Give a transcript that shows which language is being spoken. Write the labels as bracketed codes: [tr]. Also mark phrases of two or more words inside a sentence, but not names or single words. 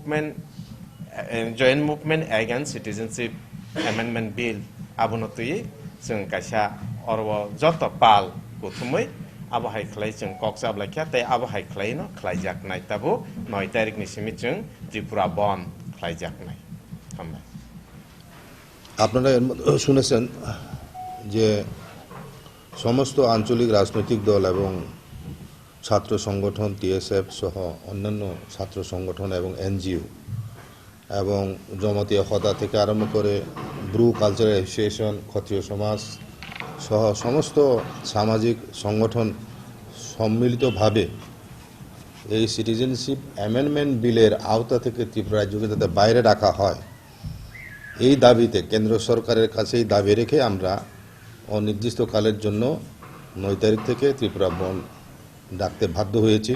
[en] movement against citizenship amendment bill [trp] आबनो तुयै जों कायसा अरव जत पाल गुथुमै आबाहाय खालाय जों ककजाब लायखा ताई आबाहाय खालायनो खालायजाकनाय ताबो 9 तारिखनि सिमि जों त्रिपुरा बन खालायजाकनाय हामबाय। [bn] আপনারা শুনেছেন যে সমস্ত আঞ্চলিক রাজনৈতিক দল এবং ছাত্র সংগঠন টিএসএফ সহ অন্যান্য ছাত্র সংগঠন এবং এনজিও এবং জমাতিয়া হদা থেকে আরম্ভ করে ব্রু কালচারাল অ্যাসোসিয়েশন, ক্ষত্রিয় সমাজ সহ সমস্ত সামাজিক সংগঠন সম্মিলিতভাবে এই সিটিজেনশিপ অ্যামেন্ডমেন্ট বিলের আওতা থেকে ত্রিপুরা রাজ্যকে যাতে বাইরে রাখা হয়, এই দাবিতে কেন্দ্র সরকারের কাছে এই দাবি রেখে আমরা অনির্দিষ্টকালের জন্য 9 তারিখ থেকে ত্রিপুরা বন্ধ ডাকতে বাধ্য হয়েছি।